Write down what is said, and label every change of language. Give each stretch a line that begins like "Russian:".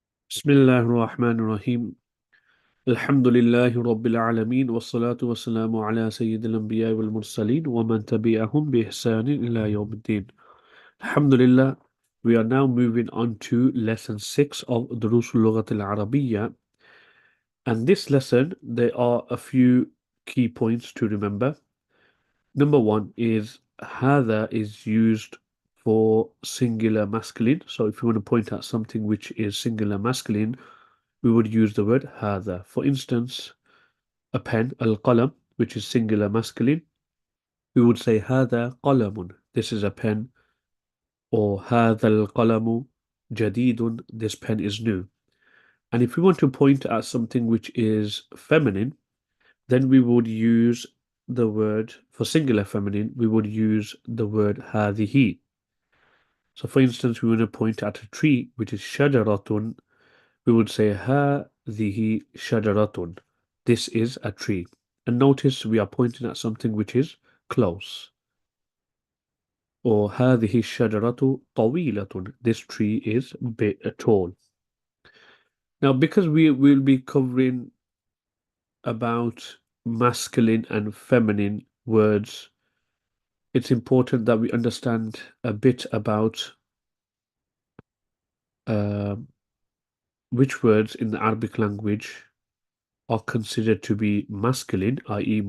Arabic: بسم الله الرحمن الرحيم الحمد لله رب العالمين والصلاة والسلام على سيد الأنبياء والمرسلين ومن تبعهم بإحسان إلى يوم الدين.
English: Alhamdulillah, we are now moving on to lesson 6 of
Arabic: دروس اللغة العربية.
English: And this lesson, there are a few key points to remember. Number one is هذا is used for singular masculine. So if you want to point out something which is singular masculine, we would use the word هذا. For instance, a pen, القلم, which is singular masculine, we would say
Arabic: هذا قلم.
English: This is a pen.
Arabic: Or هذا القلم جديد.
English: This pen is new. And if we want to point at something which is feminine, then we would use the word, for singular feminine, we would use the word هذه. So for instance, we want to point at a tree, which is شجرة, we would say
Arabic: هذه شجرة.
English: This is a tree. And notice we are pointing at something which is close.
Arabic: Or هذه الشجرة طويلة.
English: This tree is tall. Now, because we will be covering about masculine and feminine words, it's important that we understand a bit about uh, which words in the Arabic language are considered to be masculine, i.e.